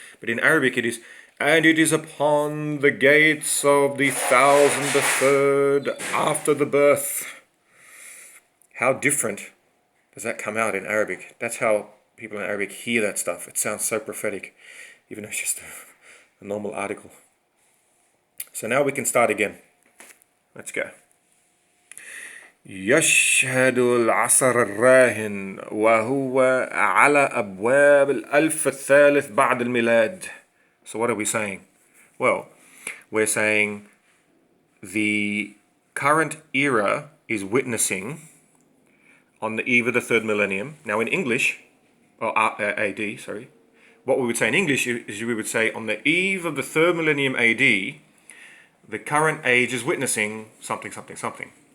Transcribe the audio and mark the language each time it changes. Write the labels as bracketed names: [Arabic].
[English] But in Arabic it is, and it is upon the gates of the thousand the third after the birth. How different does that come out in Arabic? That's how people in Arabic hear that stuff. It sounds so prophetic, even though it's just a normal article. So now we can start again. Let's go. [Arabic] يشهد العصر الراهن وهو على أبواب الألف الثالث بعد الميلاد. [English] So what are we saying? Well, we're saying the current era is witnessing on the eve of the third millennium. Now in English, or AD, sorry, what we would say in English is we would say on the eve of the third millennium AD, the current age is witnessing something, something, something.